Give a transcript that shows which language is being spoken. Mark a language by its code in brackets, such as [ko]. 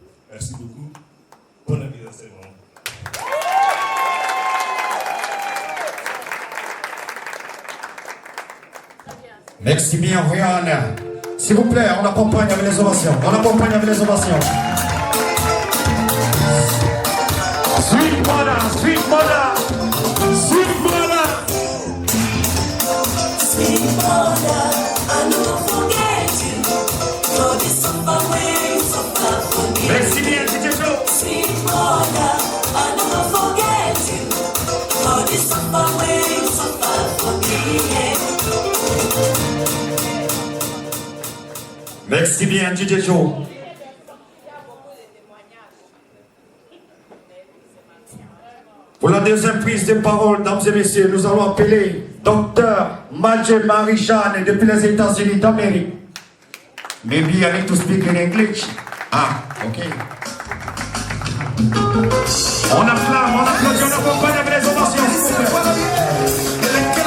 [fr] Merci beaucoup. Bon anniversaire, maman. Merci bien, Rihanna. S'il vous plaît, on accompagne avec les ovations. On accompagne avec les ovations. [en] Sweet mother, sweet mother, sweet mother. Sweet mother, I never forget you. You're the suffer way you suffer for me. [fr] Merci bien, DJ Joe. [en] Sweet mother, I never forget you. You're the suffer way you suffer for me. [fr] Merci bien, DJ Joe. Pour la deuxième prise de parole, mesdames et messieurs, nous allons appeler Dr. Madje Marie-Jeanne depuis les États-Unis d'Amérique. [en] Maybe I need to speak in English. Ah, ok. [fr] On acclame, on applaudit, on accompagne avec les ovations, s'il vous plaît.